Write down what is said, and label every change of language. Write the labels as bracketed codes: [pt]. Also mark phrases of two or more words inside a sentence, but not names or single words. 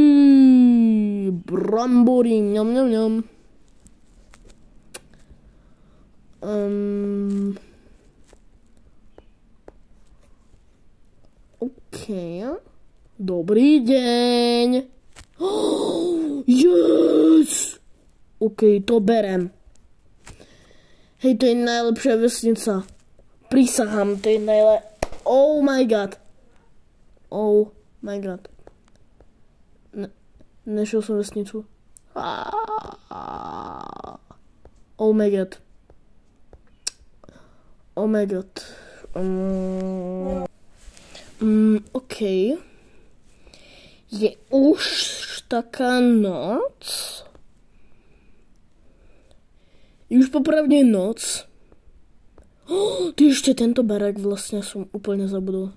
[sk] Brambory. Ňam, ňam, ňam. OK. Dobrý deň. Yes! OK, to berem. Hej, to je najlepšia vesnica. Prisahám, to je [en] Oh my god. Oh my god. [sk] Nešiel som vesnicu. [en] Oh my god. Oh my god. OK. [sk] Je už taká noc. Je už popravde noc. Ty ešte tento barák vlastne som úplne zabudol.